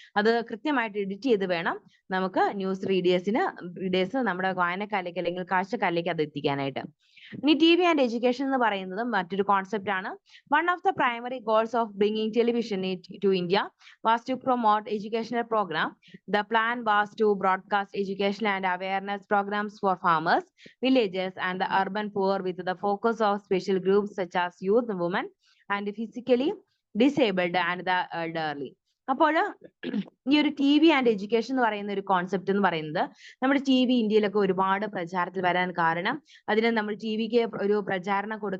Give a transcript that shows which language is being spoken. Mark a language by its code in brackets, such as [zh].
[ml] അത് കൃത്യമായിട്ട് എഡിറ്റ് ചെയ്ത് വേണം നമുക്ക് ന്യൂസ് റീഡേഴ്സ് നമ്മുടെ വായനക്കാരിലേക്ക് അല്ലെങ്കിൽ കാഴ്ചക്കാരിലേക്ക് അത് എത്തിക്കാനായിട്ട്. ഇനി TV ആൻഡ് എഡ്യൂക്കേഷൻ എന്ന് പറയുന്നത് മറ്റൊരു കോൺസെപ്റ്റ് ആണ്. [en] One of the primary goals of bringing television to India was to promote educational programme. The plan was to broadcast education and awareness programs for farmers, villagers, and the urban poor with the focus of special groups such as youth, women, and physically disabled and the elderly. [ml] അപ്പോൾ ഈ ഒരു TV and education എന്ന് പറയുന്ന ഒരു concept എന്ന് പറയുന്നത് നമ്മുടെ TV ഇന്ത്യയിലൊക്കെ ഒരുപാട് പ്രചാരത്തിൽ വരാൻ കാരണം അതിന് നമ്മൾ TVക്ക് ഒരു പ്രചാരണം കൊടുക്കാൻ